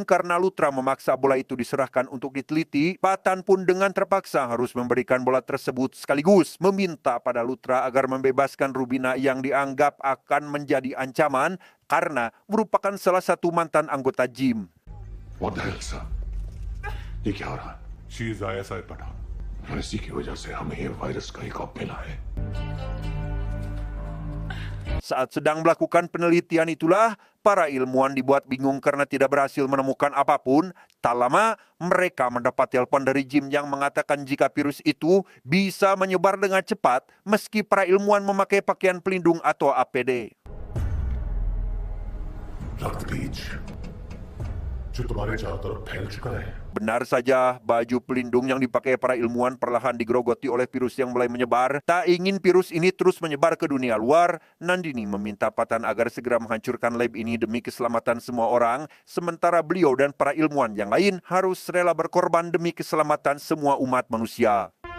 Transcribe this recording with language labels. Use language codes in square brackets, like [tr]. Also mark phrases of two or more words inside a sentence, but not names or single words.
[id] karena Lutra memaksa bola itu diserahkan untuk diteliti, Patan pun dengan terpaksa harus memberikan bola tersebut sekaligus meminta pada Lutra agar membebaskan Rubina yang dianggap akan menjadi ancaman karena merupakan salah satu mantan anggota Jim. [en] What the hell, [hi] sir? ये क्या हो रहा है? [en] She is ISI Pathan. [hi] और इसी की वजह से हमें ये वायरस का ही कॉप मिला है। [id] Saat sedang melakukan penelitian itulah, para ilmuwan dibuat bingung karena tidak berhasil menemukan apapun. Tak lama, mereka mendapat telepon dari Jim yang mengatakan jika virus itu bisa menyebar dengan cepat meski para ilmuwan memakai pakaian pelindung atau APD. [hi] रक्तबीज जो तुम्हारे चारों तरफ फैल चुका है। [id] Benar saja, baju pelindung yang dipakai para ilmuwan perlahan digerogoti oleh virus yang mulai menyebar. Tak ingin virus ini terus menyebar ke dunia luar, Nandini meminta Patan agar segera menghancurkan lab ini demi keselamatan semua orang, sementara beliau dan para ilmuwan yang lain harus rela berkorban demi keselamatan semua umat manusia.